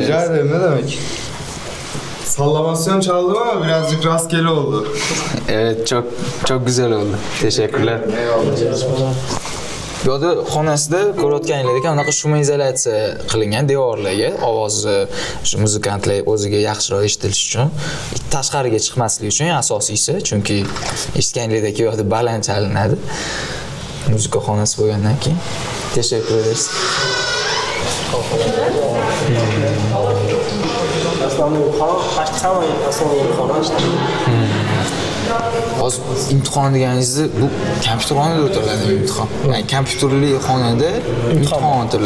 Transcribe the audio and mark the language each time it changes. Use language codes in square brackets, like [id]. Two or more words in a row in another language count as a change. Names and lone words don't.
[tr] Rica ederim, ne demek? Sallamasyon çaldım ama birazcık rastgele oldu. Evet, çok güzel oldu. Teşekkürler. Eyvallah. [uz] Bu yerda xonasida ko'rayotganinglar ekan, unaqa shum izolyatsiya qilingan devorlarga, ovozni shu muzikantlar o'ziga yaxshiroq eshitilishi uchun, tashqariga chiqmasligi uchun asosiysi, chunki eshitganinglardek bu yerda baland chalinadi. Muzika xonasi bo'lgandan keyin. [tr] Teşekkür ederiz. [uz] Hozir imtihon deganingizni bu kompyuter xonada o'tiriladi imtihon. Yani kompyuterli xonada imtihon o'tiriladi.